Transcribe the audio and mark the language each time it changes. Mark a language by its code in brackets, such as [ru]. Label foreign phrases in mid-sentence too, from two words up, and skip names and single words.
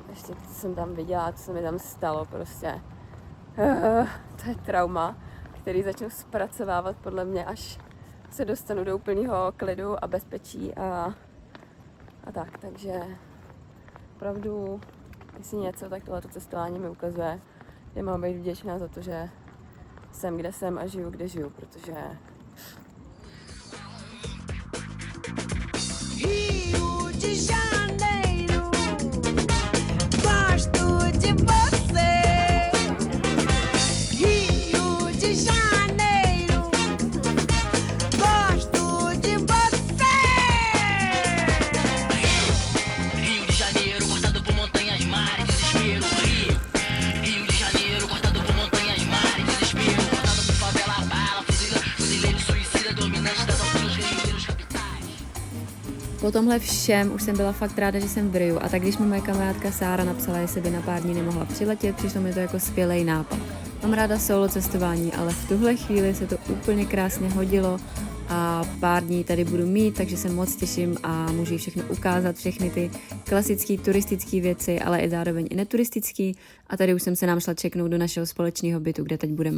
[cs] Ještě co jsem tam viděla, co se mi tam stalo prostě. To je trauma, který začnu zpracovávat podle mě, až se dostanu do úplného klidu a bezpečí a tak, takže opravdu jestli něco, tak tohleto cestování mi ukazuje, že mám být vděčná za to, že jsem, kde jsem a žiju, kde žiju, protože [pt] Rio de Janeiro, gosto de você. Rio de Janeiro, gosto de você. Rio de Janeiro, cortado por montanhas, mares, desespero. Rio de Janeiro, cortado por montanhas, mares, desespero. Cortado por favela, bala, fuzileiro, suicida, dominante das alturas, guerrilheiros, capitais. [cs] Po tomhle všem už jsem byla fakt ráda, že jsem v Riu, a tak když mi moje kamarádka Sára napsala, jestli by na pár dní nemohla přiletět, přišlo mi to jako skvělý nápad. Mám ráda solo cestování, ale v tuhle chvíli se to úplně krásně hodilo a pár dní tady budu mít, takže se moc těším a můžu jí všechno ukázat, všechny ty klasické turistické věci, ale i zároveň i neturistické, a tady už jsem se nám šla čeknout do našeho společného bytu, kde teď budeme.